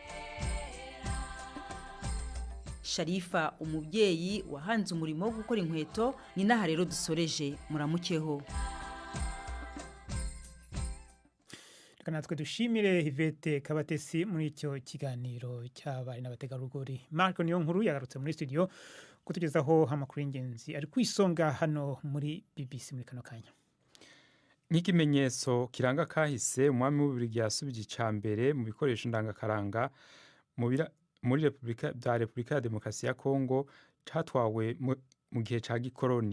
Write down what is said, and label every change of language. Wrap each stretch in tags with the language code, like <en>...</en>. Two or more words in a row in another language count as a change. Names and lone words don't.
<rn>Sharifa umubyeyi wahanze umurimo wo gukora inkweto, ni naha rero dusoreje. Muramukeho.</rn> <rw>natwe dushimire Yvette Kabatesi muri icyo kiganiro cy'abari n'abategarugori.</rw> <rn>Marco niyo nkuru yagarutse muri studio kutugezaho amakuru y'ingenzi ari kwisonga hano muri BBC muri kano kanya. Nk'ikimenyetso kiranga kahise, umwami w'Ububiligi yasubije icambere mu bikoresho ndangakaranga muri Repubulika ya Demokarasi ya Kongo catwawe mu gihe ca gikoroni.</rn>